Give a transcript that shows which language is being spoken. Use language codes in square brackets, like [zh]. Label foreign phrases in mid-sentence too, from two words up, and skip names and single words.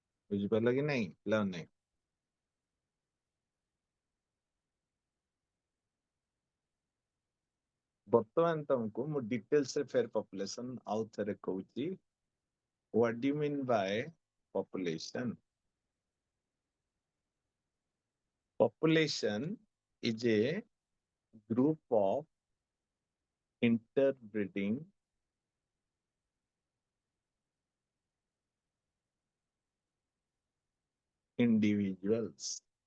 [or] ବୁଝିପାରିଲ କି ନାଇଁ ପିଲାମାନେ? ବର୍ତ୍ତମାନ ତମକୁ ମୁଁ ଡିଟେଲ୍ସ ରେ ଫେର ପପୁଲେସନ ଆଉ ଥରେ କହୁଛି। [en] What do you mean by population? Population is a group of interbreeding individuals.